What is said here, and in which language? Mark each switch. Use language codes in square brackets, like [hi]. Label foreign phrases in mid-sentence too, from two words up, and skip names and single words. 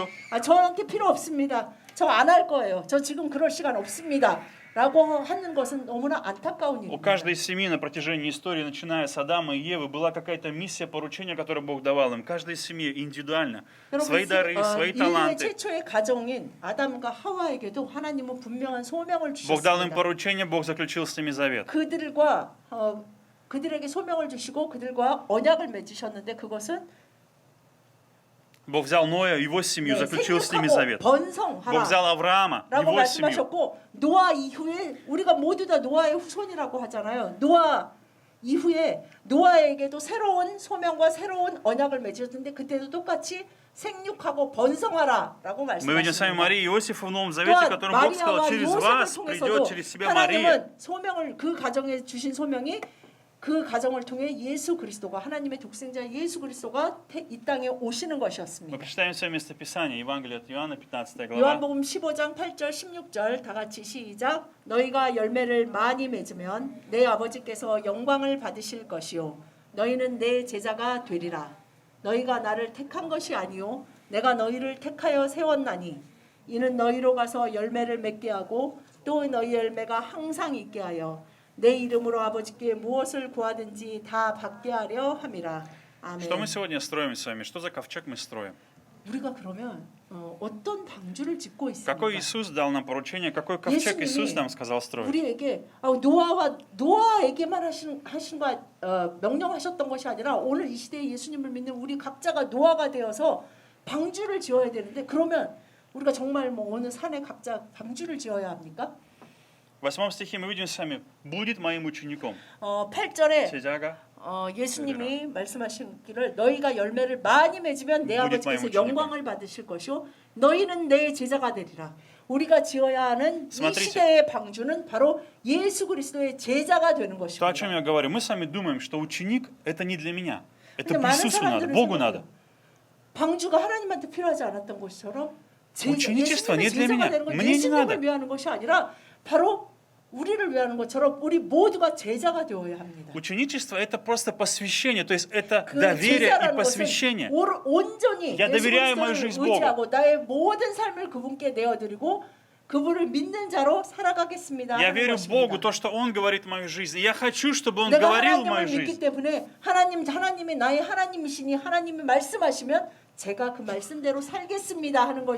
[ko] 필요하죠. 저한테 필요 없습니다. 저 안 할 거예요. 저 지금 그럴 시간 없습니다. 라고 하는 것은 너무나 안타까운 [ru] У [ko] 일입니다. [ru] каждой семьи на протяжении истории, начиная с Адама и Евы, была какая-то миссия, поручение, которое Бог давал им. Каждой семье индивидуально. Свои дары, свои [ko] 인류의 [ru] таланты. [ko] 최초의 가정인 아담과 하와에게도 하나님은 분명한 소명을 [ru] Бог дал им [ko] 주셨습니다. [ru] поручение, Бог заключил с ними завет. [ko] 그들에게 소명을 주시고 그들과 언약을 맺으셨는데 그것은 [ru] Бог взял Ноя, его семью, заключил с ними [ko] 생육하고 [ru] завет. [ko] 번성하라 [ru] Бог взял Авраама, [ko] 라고 [ru] его семью. [ko] 말씀하셨고 노아 이후에 우리가 모두 다 노아의 후손이라고 하잖아요. 노아 이후에 노아에게도 새로운 소명과 새로운 언약을 맺으셨는데 그때도 똑같이 생육하고 번성하라라고 [ru] Мы видим с вами [ko] 말씀하셨습니다. [ru] Марию и Иосифа в Новом Завете, [ko] 또한 [ru] которым Бог сказал, [ko] 마리아와 [ru] через [ko] 요셉을 [ru] вас [ko] 통해서도 [ru] придет через себя Мария. [ko] 하나님은 소명을 그 가정에 주신 소명이 그 가정을 통해 예수 그리스도가 하나님의 독생자 예수 그리스도가 이 땅에 오시는 [ru] Мы [ko] 것이었습니다. [ru] прочитаем с вами местописание, Евангелие от Иоанна, 15 глава. [ko] 요한복음 15장 8절 16절 다 같이 시작. 너희가 열매를 많이 맺으면 내 아버지께서 영광을 받으실 것이요 너희는 내 제자가 되리라. 너희가 나를 택한 것이 아니요 내가 너희를 택하여 세웠나니 이는 너희로 가서 열매를 맺게 하고 또 너희 열매가 항상 있게 하여 내 이름으로 아버지께 무엇을 구하든지 다 받게 하려 함이라. [ru] Что мы [ko] 아멘. [ru] сегодня строим с вами? Что за ковчег мы строим? [ko] 우리가 그러면 어떤 방주를 짓고 있습니까? [ru] Какой Иисус дал нам поручение, какой ковчег Иисус нам сказал строить? [ko] 우리에게 노아에게만 하신 거 명령하셨던 것이 아니라 오늘 이 시대에 예수님을 믿는 우리 각자가 노아가 되어서 방주를 지어야 되는데 그러면 우리가 정말 뭐 어느 산에 각자 방주를 지어야 합니까? [ru] В 8 стихе мы видим с вами, будет моим учеником. [ko] 8절에 제자가 예수님이 말씀하시기를 너희가 열매를 많이 맺으면 내 우리 아버지께서 마음을 영광을 받으실 것이요 너희는 내 제자가 되리라. 우리가 지어야 하는 이 [ru] Смотрите. [ko] 시대의 방주는 바로 예수 그리스도의 제자가 되는 [ru] То, о [ko] 것입니다. [ru] чем я говорю, мы с вами думаем, что ученик это не для меня. Это [ko] 근데 많은 [ru] Иисусу надо, [ko] 사람들은 [ru] Богу [ko] 생각해요. [ru] надо. [ko] 방주가 하나님한테 필요하지 않았던 것처럼 [ru] ученичество не для [ko] 제자가 [ru] меня. [ko] 되는 건 [ru] Мне не надо. [ko] 예수님을 위하는 것이 아니라 바로 우리를 위하는 것처럼 우리 모두가 제자가 되어야 합니다. [ru] Ученичество это просто посвящение, то есть это [ko] 그 [ru] доверие и [ko] 제자라는 것은 [ru] посвящение. [ko] 온전히 [ru] Я доверяю мою [ko] 예수 [ru] жизнь [ko] 그리스도를 의지하고 나의 모든 삶을 그분께 내어드리고 그분을 믿는 자로 살아가겠습니다. [ru] Я [ko] 하는 [ru] верю [ko] 것입니다. [ru] Богу, то, что Он говорит в мою жизнь. И я хочу, чтобы Он [ko] 내가 [ru] говорил в [ko] 하나님을 [ru] мою [ko] 믿기 [ru] жизнь. [ko] 때문에 하나님이 나의 하나님이시니 하나님이 말씀하시면 제가 그 말씀대로 살겠습니다 하는 것이